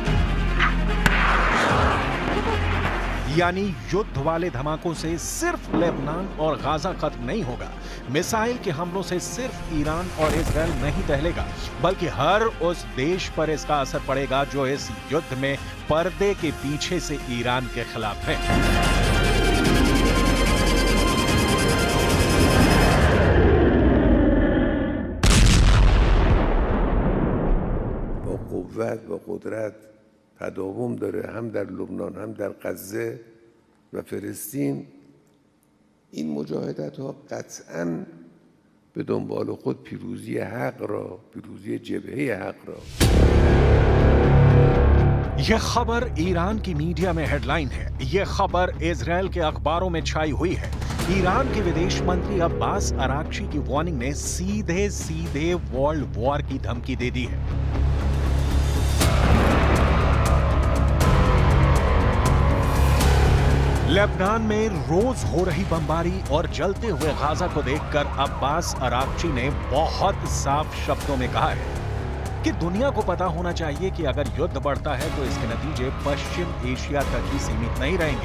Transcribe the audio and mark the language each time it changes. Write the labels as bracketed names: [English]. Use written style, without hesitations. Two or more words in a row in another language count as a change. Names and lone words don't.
[Hindi] यानी युद्ध वाले धमाकों से सिर्फ लेबनान और गाजा खत्म नहीं होगा, मिसाइल के हमलों से सिर्फ ईरान और इजराइल नहीं टहलेगा, बल्कि हर उस देश पर इसका असर पड़ेगा जो इस युद्ध में पर्दे के पीछे से ईरान के खिलाफ है। [Persian] با قوت و قدرت تداوم داره، هم در لبنان هم در غزه و فلسطین. این مجاهدت ها قطعاً به دنبال خود پیروزی حق را، پیروزی جبهه حق را. [Hindi] यह खबर ईरान की मीडिया में हेडलाइन है। यह खबर इजराइल के अखबारों में छाई हुई है। ईरान के विदेश मंत्री अब्बास अरागची की वार्निंग ने सीधे सीधे [English] world war [Hindi] की धमकी दे दी है। लेबनान में रोज हो रही बमबारी और जलते हुए गाजा को देखकर अब्बास अरागची ने बहुत साफ शब्दों में कहा है कि दुनिया को पता होना चाहिए कि अगर युद्ध बढ़ता है तो इसके नतीजे पश्चिम एशिया तक ही सीमित नहीं रहेंगे।